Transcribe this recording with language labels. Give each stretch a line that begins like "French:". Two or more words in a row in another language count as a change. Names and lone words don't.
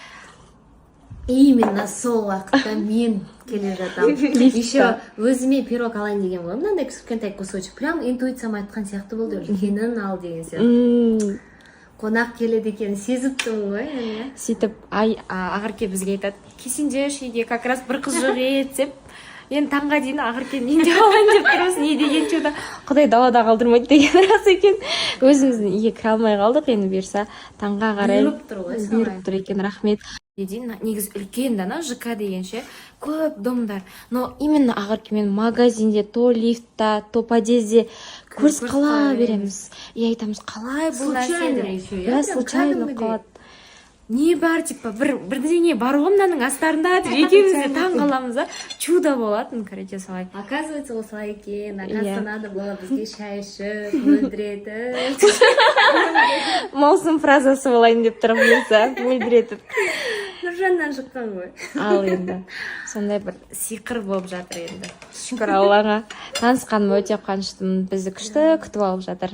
Kazakh: Именно сол уақытта мен келе жатамын. Еще өзіме пирог алайын деген ғой. Мынандай кішкентай кусочек. Прям интуициям айтқан сияқты болды. Үлкенін ал деген сияқты. Қонақ келеді екен сезіп тұрмын ғой. Сөйтіп Ақырке бізге айтады, келсеңдерші үйге
Russian: как раз
Kazakh: бір қыз жоқ еді деп. Енді таңға дейін Ақыркенің үйінде алайын деп тұрмыз. Не деген чудо. Құдай далада қалдырмайды деген рас екен. Өзіміздің үйге кіре алмай қалдық. Енді бұйырса таңға қарай бұйырып тұр екен. Рахмет. Негізі үлкен дана ЖК дегенше көп домдар.
Russian: Но именно
Kazakh: Ақыркемен магазинде, то лифтта, то подъезде көріс қала береміз. И айтамыз, қалай бұл нәрсе? Случайно қалады. Не бар, типа, бірдеңе бар ғой мынаның астарында деп екеуміз де таң қаламыз, чудо болатын, короче, солай. Оказывается, осылай екен.
Russian: Оказывается, надо было
Kazakh: бізге шай ішіп, мөлдіретіп. Маусым фразасы болайын деп тұрмыз, мөлдіретіп. Нұржаннан шыққан ғой. Ал енді, сондай бір сиқыр болып жатыр енді. Шүкір Аллаға. Танысқаныма өте қуаныштымын. Бізді күшті күтіп алып жатыр.